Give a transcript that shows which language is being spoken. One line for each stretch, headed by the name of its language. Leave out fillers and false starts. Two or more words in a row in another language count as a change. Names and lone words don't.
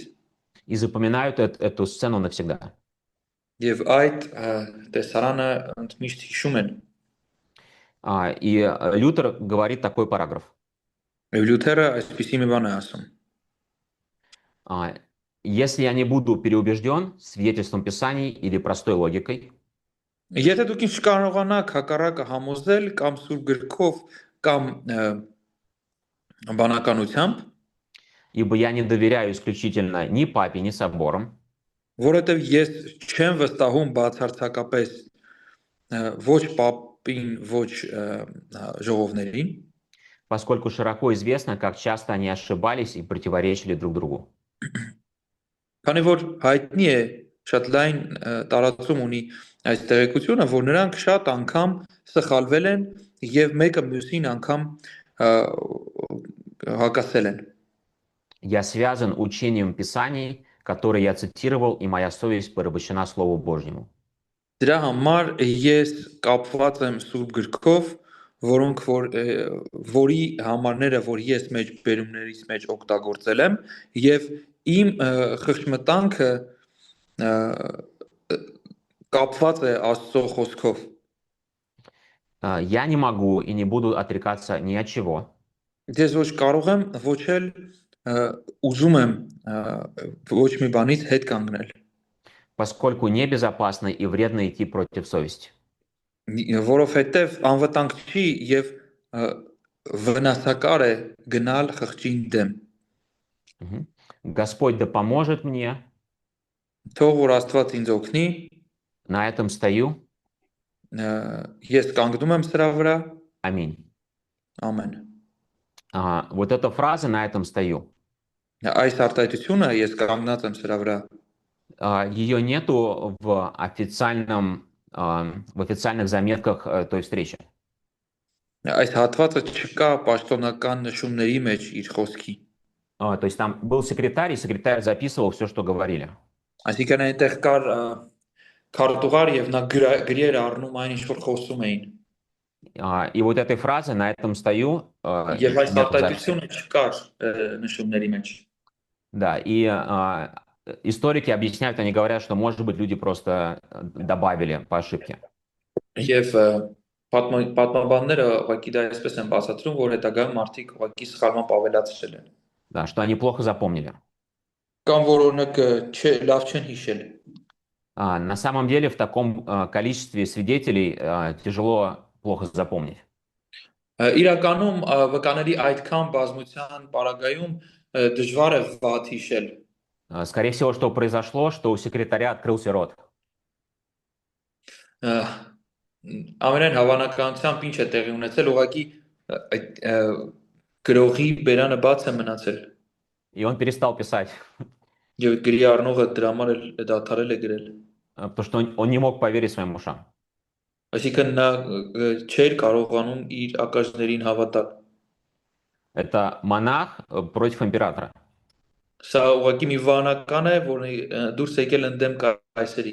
Russian: и запоминают эту сцену навсегда.
Armenian: եւ այդ տեսարանը ընդմիշտ հիշում են։
Russian: И Лютер говорит такой параграф.
Armenian: Եվ Լյութերը այսպիսի մի բան է ասում.
Russian: Если я не буду переубежден свидетельством Писаний или простой логикой,
Armenian: Եթե դուք ինձ չկարողանաք հակառակը համոզել կամ սուրբ գրքով կամ բանականությամբ,
Russian: ибо я не доверяю исключительно ни папе, ни соборам,
Armenian: որովհետև ես չեմ վստահում բացարձակապես ոչ պապին, ոչ ժողովներին,
Russian: поскольку широко известно, как часто они ошибались и противоречили друг другу.
Armenian: քանի որ հայտնի է շատ լայն տարածում ունի այս տեղեկությունը, որ նրանք շատ անգամ սխալվել են եւ մեկը մյուսին անգամ հակասել են։
Russian: Я связан учением Писаний, которые я цитировал, и моя совесть порабощена Слову Божьему.
Armenian: Դրա համար ես կապված եմ սուրբ գրքով, որի համարները, որ ես մեջ բերումներից մեջ օգտագործել եմ, եւ իմ խղճմտանքը կապված է Աստծո խոսքով։
Russian: Я не могу и не буду отрекаться ни от чего,
Armenian: Ես ոչ կարող եմ, ոչ էլ ուզում եմ ոչ մի բանից հետ կանգնել,
Russian: поскольку небезопасно и вредно идти против совести.
Armenian: որովհետև անվտանգ չի եւ վնասակար է գնալ խղճին դեմ։
Russian: Господь да поможет мне,
Armenian: Թող որ Աստված ինձ օգնի,
Russian: на этом стою.
Armenian: ես կանգնում եմ սրա вրա,
Russian: Аминь.
Armenian: ամեն։
Russian: Вот эта фраза «на этом стою»,
Armenian: Այս արտահայտությունը ես կանգնած եմ սրա վրա,
Russian: ее нету в официальных заметках той встречи.
Armenian: այս հատվածը չկա պաշտոնական նշումների մեջ իր խոսքի։
Russian: То есть там был секретарь, и секретарь записывал все, что говорили.
Armenian: Այսինքն այնտեղ կար քարտուղար եւ նա գրեր առնում այն ինչ որ խոսում էին։
Russian: И вот этой фразы «на этом стою»
Armenian: Եվ այս արտահայտությունը չկար նշումների մեջ։
Russian: Да, и историки объясняют, они говорят, что, может быть, люди просто добавили по ошибке.
Armenian: Եվ պատմաբանները ուղղակի դա այսպես են բացատրում, որ հետագայում մարդիկ ուղղակի սխալմամբ ավելացրել են։
Russian: Да, что они плохо запомнили.
Armenian: Կամ որ օրինակ լավ չեն հիշել։
Russian: На самом деле в таком количестве свидетелей тяжело плохо запомнить.
Armenian: Իրականում վկաների այդքան բազմության պարագայում դժվար է վատ հիշել։
Russian: Скорее всего, что произошло, что у секретаря открылся рот.
Armenian: Ամենայն հավանականությամբ ինչ է տեղի ունեցել, ուղղակի գրողի բերանը բաց է մնացել։
Russian: И он перестал писать,
Armenian: Եվ գրի առնողը դրա համար էլ դադարել է գրել։
Russian: потому что он не мог поверить своим ушам.
Armenian: Այսինքն նա չէր կարողանում իր ակաշներին հավատալ։
Russian: Это монах против императора.
Armenian: Սա ուղղակի մի վանական է, որը դուրս եկել ընդդեմ կայսերի։